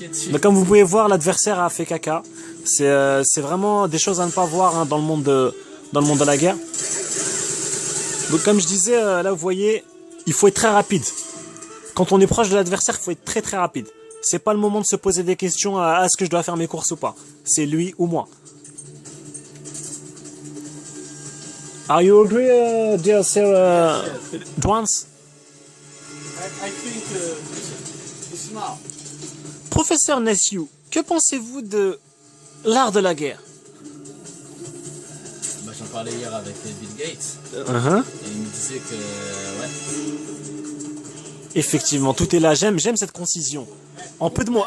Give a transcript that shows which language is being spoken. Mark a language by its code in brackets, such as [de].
[fr] Mais comme vous pouvez voir, l'adversaire a fait caca. C'est vraiment des choses à ne pas voir hein, dans le monde de la guerre. Donc comme je disais, là vous voyez, il faut être très rapide. Quand on est proche de l'adversaire, il faut être très très rapide. C'est pas le moment de se poser des questions à est-ce que je dois faire mes courses ou pas. C'est lui ou moi. [en] Are you agree, dear Sir Dwans? I think it's now. [fr] Professeur Nessiou, que pensez-vous de l'art de la guerre? Bah, j'en parlais hier avec Bill Gates. Uh-huh. Et il me disait que, ouais. Effectivement, tout est là. J'aime cette concision. En peu de mots.